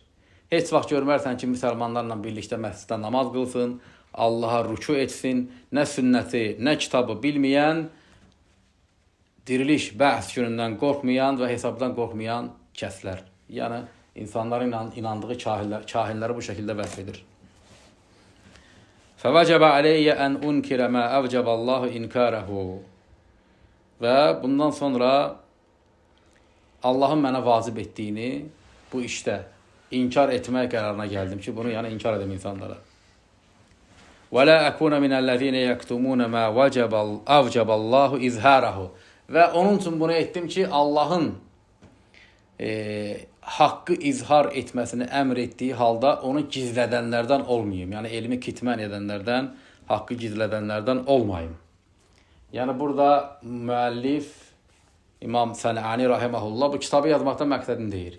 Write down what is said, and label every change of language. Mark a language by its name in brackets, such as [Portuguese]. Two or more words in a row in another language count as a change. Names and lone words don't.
[Azerbaijani] Heç vaxt görmərsən ki, müsəlmanlarla birlikdə məsciddə namaz qılsın, Allaha rüku etsin, nə sünnəti, nə kitabı bilməyən, diriliş, bəhs günündən qorxmayan və hesabdan qorxmayan kəslər. Yəni, insanların inandığı kahinləri bu şəkildə vəsf edir. [Arabic] فَوَجَبَ عَلَيَّ أَنْ أُنْكِرَ مَا أَوْجَبَ اللّٰهُ إِنْكَارَهُ. [Azerbaijani] Və bundan sonra Allahın mənə vacib etdiyini bu işdə inkar etmək qərarına gəldim ki, bunu yəni inkar edim insanlara. [Arabic] وَلَا أَكُونَ مِنَ الَّذِينَ يَكْتُمُونَ مَا أَوْجَبَ اللّٰهُ إِزْهَارَهُ. [Azerbaijani] Və onun üçün bunu etdim ki, Allahın haqqı izhar etməsini əmr etdiyi halda onu gizlədənlərdən olmayayım. Yəni elmi kitmən edənlərdən, haqqı gizlədənlərdən olmayayım. Yəni burada müəllif İmam Sənəani rahiməhullah bu kitabı yazmaqdan məqsədini deyir.